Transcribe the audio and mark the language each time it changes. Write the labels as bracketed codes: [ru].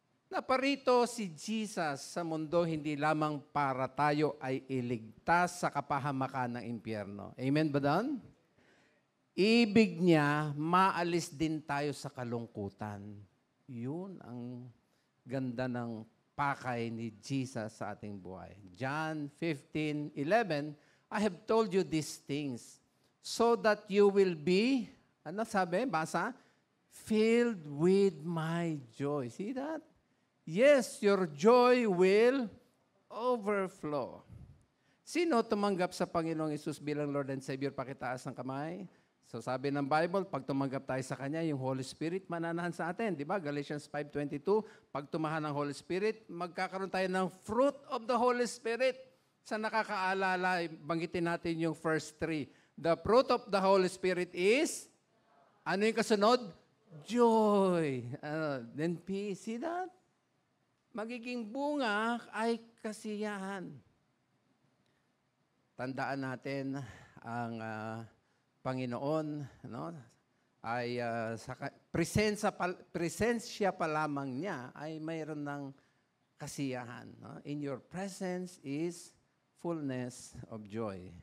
[tl] Naparito si Jesus sa mundo hindi lamang para tayo ay iligtas sa kapahamakan ng impyerno. Amen ba doon? Ibig niya, maalis din tayo sa kalungkutan. Yun ang ganda ng pakay ni Jesus sa ating buhay. [en] John 15:11, I have told you these things so that you will be, [tl] ano sabi? Basa? [en] Filled with my joy. See that? Yes, your joy will overflow. [tl] Sino tumanggap sa Panginoong Hesus bilang [en] Lord and Savior? [tl] Pakitaas ng kamay. So sabi ng Bible, pag tumanggap tayo sa Kanya, yung Holy Spirit mananahan sa atin. Di ba? Galatians 5:22, pag tumahan ng Holy Spirit, magkakaroon tayo ng [en] fruit of the Holy Spirit. [tl] Sa nakakaalala, banggitin natin yung first 3. [en] The fruit of the Holy Spirit is, [tl] ano yung kasunod? [en] Joy. Then peace. See that? [tl] Magiging bunga ay kasiyahan. Tandaan natin ang Panginoon, no, ay sa presensya pa lamang niya ay mayroon ng kasiyahan. No? [en] In your presence is fullness of joy.